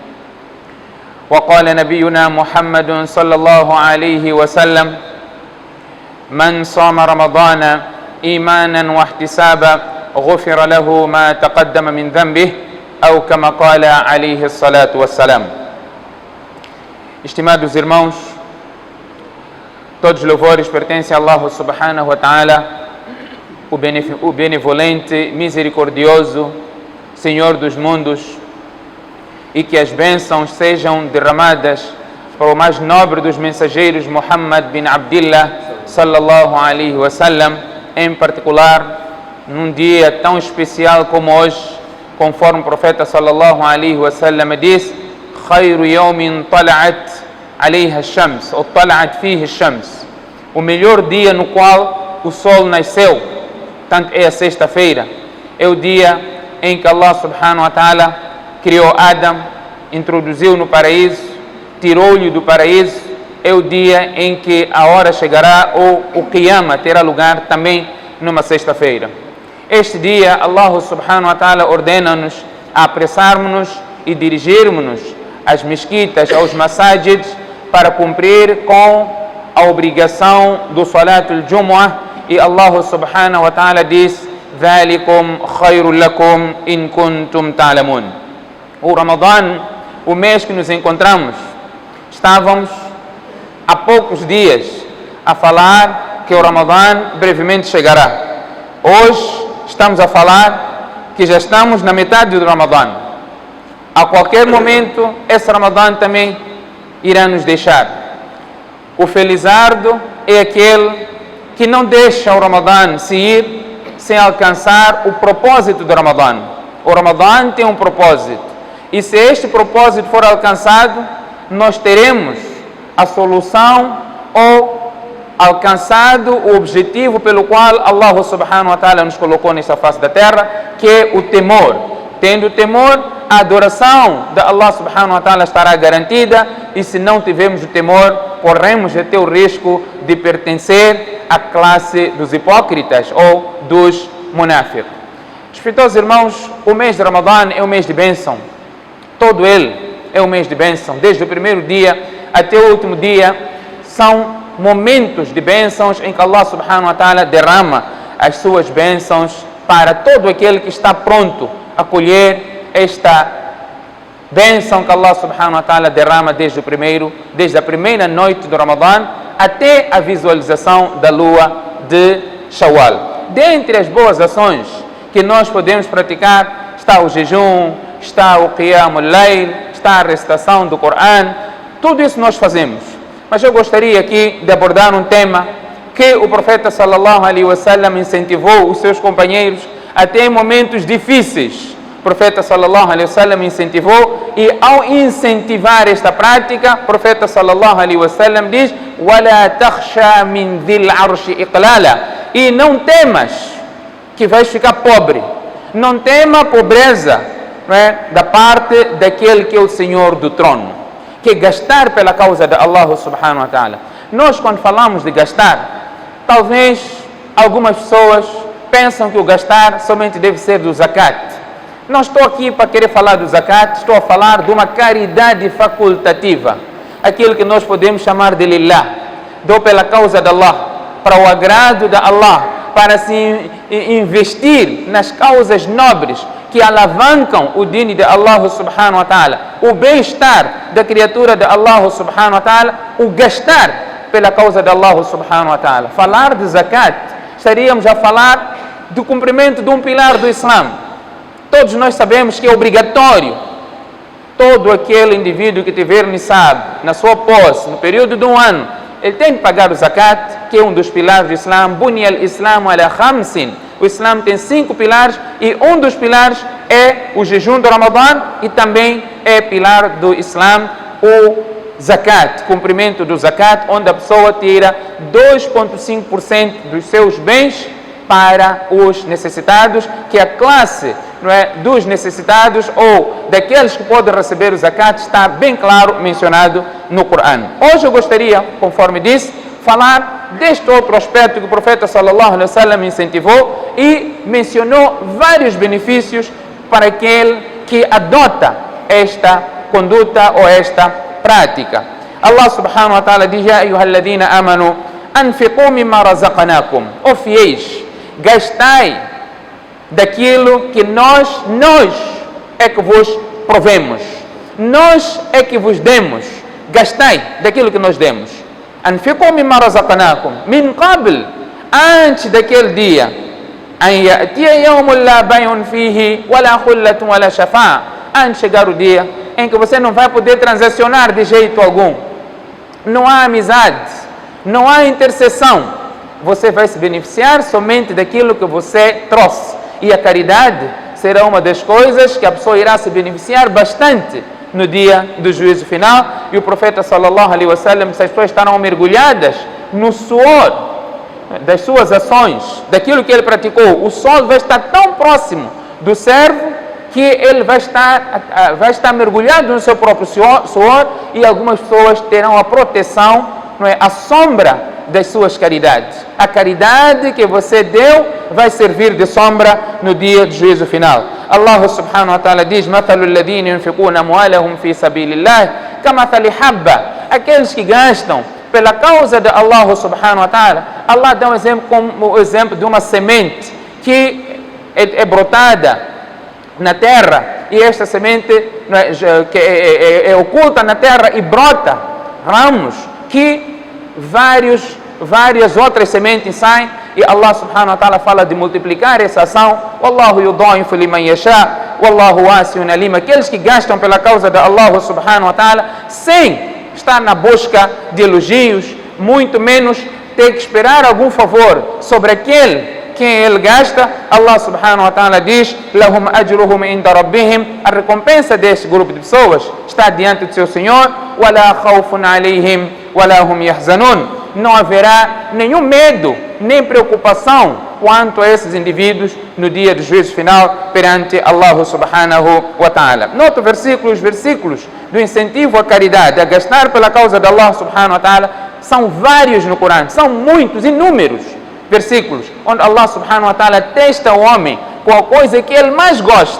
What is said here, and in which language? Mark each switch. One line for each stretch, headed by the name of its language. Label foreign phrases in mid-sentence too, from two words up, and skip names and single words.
Arabic: وقال نبينا محمد صلى الله عليه وسلم من صام رمضان إيمانا واحتسابا غفر له ما تقدم من ذنبه أو كما قال عليه الصلاة والسلام.
Portuguese: Estimados irmãos, todos os louvores pertencem a Allah
Arabic: سبحانه وتعالى,
Portuguese: o benevolente, misericordioso, Senhor dos mundos, e que as bênçãos sejam derramadas para o mais nobre dos mensageiros,
Arabic: محمد بن عبد الله صلى الله عليه وسلم,
Portuguese: em particular, num dia tão especial como hoje, conforme o profeta
Arabic: صلى الله عليه وسلم
Portuguese: diz,
Arabic: خير يوم طلعت عليها الشمس ou طلعت فيه الشمس,
Portuguese: o melhor dia no qual o sol nasceu, tanto é a sexta-feira, é o dia em que Allah
Arabic: سبحانه وتعالى
Portuguese: criou Adam, introduziu no paraíso, tirou-lhe do paraíso, é o dia em que a hora chegará ou o Qiyamah terá lugar também numa sexta-feira. Este dia Allah
Arabic: سبحانه وتعالى
Portuguese: ordena-nos a apressarmos-nos e dirigirmos-nos às mesquitas, aos masajids, para cumprir com a obrigação do
Arabic: صلاة الجمعة,
Portuguese: e Allah
Arabic: سبحانه وتعالى
Portuguese: diz
Arabic: ذَلِكُمْ خَيْرٌ لَكُمْ إِن كُنتُمْ تَعْلَمُونَ.
Portuguese: O Ramadã, o mês que nos encontramos, estávamos há poucos dias a falar que o Ramadã brevemente chegará. Hoje estamos a falar que já estamos na metade do Ramadã. A qualquer momento esse Ramadã também irá nos deixar. O felizardo é aquele que não deixa o Ramadã se ir sem alcançar o propósito do Ramadã. O Ramadã tem um propósito, e se este propósito for alcançado, nós teremos a solução ou alcançado o objetivo pelo qual Allah
Arabic: سبحانه وتعالى
Portuguese: nos colocou nesta face da terra, que é o temor. Tendo temor, a adoração de Allah
Arabic: سبحانه وتعالى
Portuguese: estará garantida, e se não tivermos o temor, corremos até o risco de pertencer à classe dos hipócritas ou dos munáfiq. Respeitosos irmãos, o mês de Ramadã é um mês de bênção. Todo ele é um mês de bênção. Desde o primeiro dia até o último dia, são momentos de bênçãos em que Allah
Arabic: سبحانه وتعالى
Portuguese: derrama as suas bênçãos para todo aquele que está pronto a colher esta bênção que Allah
Arabic: سبحانه وتعالى
Portuguese: derrama desde a primeira noite do Ramadã até a visualização da lua de Shawwal. Dentre as boas ações que nós podemos praticar está o jejum, está o
Arabic: قيام الليل,
Portuguese: está a recitação do Coran. Tudo isso nós fazemos. Mas eu gostaria aqui de abordar um tema que o profeta
Arabic: صلى الله عليه وسلم
Portuguese: incentivou os seus companheiros até em momentos difíceis. O profeta
Arabic: صلى الله عليه وسلم
Portuguese: incentivou, e ao incentivar esta prática, o profeta
Arabic: صلى الله عليه وسلم
Portuguese: diz:
Arabic: "ولا تخش من ذي العرش إقلالا",
Portuguese: e não temas que vais ficar pobre, Não tema pobreza, não é, da parte daquele que é o Senhor do trono, que é gastar pela causa de Allah
Arabic: سبحانه وتعالى.
Portuguese: Nós, quando falamos de gastar, talvez algumas pessoas pensam que o gastar somente deve ser do zakat. Não estou aqui para querer falar do zakat, estou a falar de uma caridade facultativa, aquilo que nós podemos chamar de lillah, dou pela causa de Allah, para o agrado de Allah, para se investir nas causas nobres que alavancam o dini de Allah
Arabic: سبحانه وتعالى,
Portuguese: o bem-estar da criatura de Allah
Arabic: سبحانه وتعالى,
Portuguese: o gastar pela causa de Allah
Arabic: سبحانه وتعالى.
Portuguese: Falar de zakat, estaríamos a falar do cumprimento de um pilar do Islã. Todos nós sabemos que é obrigatório todo aquele indivíduo que tiver nisab na sua posse, no período de um ano, ele tem que pagar o zakat, que é um dos pilares do Islã.
Arabic: بني الإسلام على خمس.
Portuguese: O Islã tem 5 pilares e um dos pilares é o jejum do Ramadã e também é pilar do Islã o zakat, cumprimento do zakat, onde a pessoa tira 2,5% dos seus bens para os necessitados, que a classe, não é, dos necessitados ou daqueles que podem receber o zakat está bem claro mencionado no Corão. Hoje eu gostaria, conforme disse, falar deste outro aspecto que o profeta
Arabic: صلى الله عليه وسلم
Portuguese: incentivou e mencionou vários benefícios para aquele que adota esta conduta ou esta prática.
Arabic: الله سبحانه وتعالى diz: يا أيها الذين آمنوا أنفقوا مما رزقناكم.
Portuguese: Ó fiéis, gastai daquilo que nós é que vos provemos, nós é que vos demos. Gastai daquilo que nós demos.
Arabic: أنفقوا مما رزقناكم من قبل,
Portuguese: antes daquele dia,
Arabic: أن يأتي يوم لا بيع فيه ولا خلة ولا شفاعة,
Portuguese: antes de chegar o dia em que você não vai poder transacionar de jeito algum, não há amizade, não há intercessão, você vai se beneficiar somente daquilo que você trouxe. E a caridade será uma das coisas que a pessoa irá se beneficiar bastante no dia do juízo final. E o profeta
Arabic: صلى الله عليه وسلم,
Portuguese: se as pessoas estarão mergulhadas no suor das suas ações, daquilo que ele praticou, o sol vai estar tão próximo do servo que ele vai estar mergulhado no seu próprio suor, e algumas pessoas terão a proteção, não é, a sombra das suas caridades. A caridade que você deu vai servir de sombra no dia do juízo final.
Arabic: الله سبحانه وتعالى diz: مثل الذين ينفقون أموالهم في سبيل الله كمثل حبة.
Portuguese: Aqueles que gastam pela causa de Allah
Arabic: سبحانه وتعالى,
Portuguese: Allah dá um exemplo como o exemplo de uma semente que é brotada na terra, e esta semente que é oculta na terra e brota ramos que várias outras sementes saem, e Allah
Arabic: سبحانه وتعالى
Portuguese: fala de multiplicar essa ação.
Arabic: والله يضاعف لمن يشاء والله واسع عليم.
Portuguese: Aqueles que gastam pela causa de Allah
Arabic: سبحانه وتعالى
Portuguese: sem estar na busca de elogios, muito menos ter que esperar algum favor sobre aquele quem ele gasta,
Arabic: الله سبحانه وتعالى diz: لهم أجرهم عند ربهم.
Portuguese: A recompensa deste grupo de pessoas está diante do seu Senhor.
Arabic: ولا خوف عليهم ولا هم يحزنون.
Portuguese: Não haverá nenhum medo nem preocupação quanto a esses indivíduos no dia do juízo final perante Allah
Arabic: سبحانه وتعالى.
Portuguese: No outro versículo, os versículos do incentivo à caridade, a gastar pela causa de Allah
Arabic: سبحانه وتعالى,
Portuguese: são vários no Corão, são muitos, inúmeros versículos, onde Allah
Arabic: سبحانه وتعالى
Portuguese: testa o homem com a coisa que ele mais gosta.